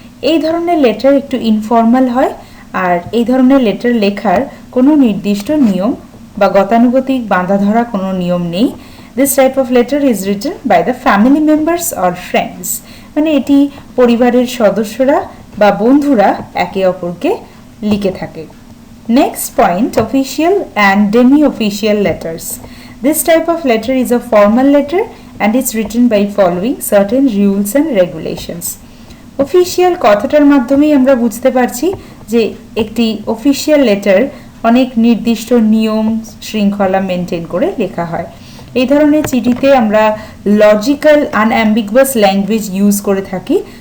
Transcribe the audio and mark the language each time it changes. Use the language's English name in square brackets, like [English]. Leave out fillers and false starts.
[Bangla] এই ধরনের লেটার একটু ইনফর্মাল হয় আর এই ধরনের লেটার লেখার কোনো নির্দিষ্ট নিয়ম বা গতানুগতিক বাঁধা ধরা কোনো নিয়ম নেই। [English] this type of letter is written by the family members or friends, [Bangla] মানে এটি পরিবারের সদস্যরা বা বন্ধুরা একে অপরকে লিখে থাকে। [English] Next point, official and demi-official letters. This type of letter is a formal letter and it's written by following certain rules and regulations. [Bangla] Official কথাটার মাধ্যমেই আমরা বুঝতে পারছি যে একটি অফিসিয়াল লেটার অনেক নির্দিষ্ট নিয়ম শৃঙ্খলা মেনটেন করে লেখা হয়। এই ধরনের চিঠিতে আমরা লজিক্যাল আনঅ্যাম্বিগুয়াস ল্যাঙ্গুয়েজ ইউজ করে থাকি।